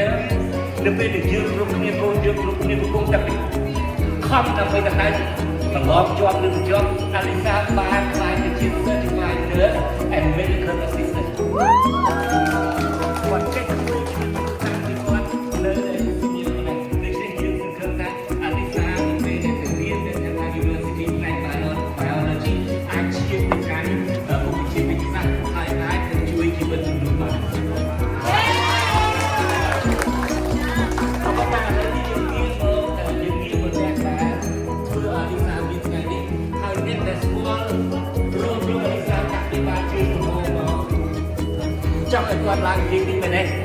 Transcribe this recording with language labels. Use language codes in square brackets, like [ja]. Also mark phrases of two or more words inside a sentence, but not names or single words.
[km] នៅពេលដែលយើងគ្រប់គ្នាកូនយើងគ្រប់គ្នាកំពុងតែខំដើម្បីទៅហើយត្រឡប់ជាប់ឬមិនជាប់អាលីសាបានខ្លាយទៅជា [en] certified nurse and medical assistant [km] គាត់ចេះជួយតាំងពីគាត់នៅស៊ីញ៉ើនេះយើងសង្ឃឹម ថាអាលីសានៅពេលដែលទៅរៀននៅ University of Biology អាចឈានទៅកាន់មុខវិជ្ជាវិទ្យាសាស្ត្រហើយអាចទៅជួយជីវិតមនុស្សបានចង់ឲ្យគាត់ឡើងនិយាយពីមែនទេ